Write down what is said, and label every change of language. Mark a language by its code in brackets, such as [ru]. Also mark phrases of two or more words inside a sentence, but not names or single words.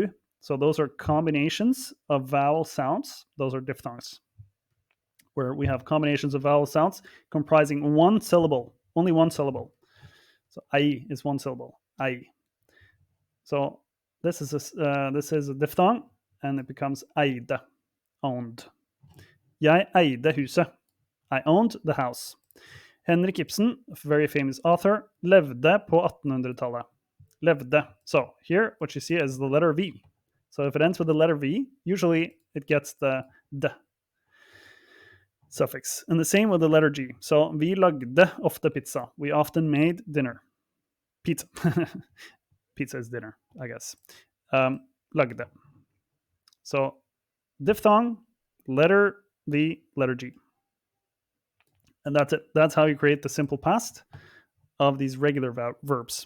[en] So those are combinations of vowel sounds. Those are diphthongs, where we have combinations of vowel sounds comprising one syllable, only one syllable. So ei is one syllable, ei. So this is a diphthong, and it becomes eide, owned. [no] Jeg eide huset. [en] I owned the house. Henrik Ibsen, a very famous author, [no] levde på 1800-tallet. Levde. [en] So here, what you see is the letter V. So if it ends with the letter V, usually it gets the d suffix. And the same with the letter G. [no] So vi lagde ofte pizza. [en] We often made dinner. Pizza. Pizza is dinner, I guess. Lagde. So diphthong, letter V, letter G. And that's it. That's how you create the simple past of these regular verbs.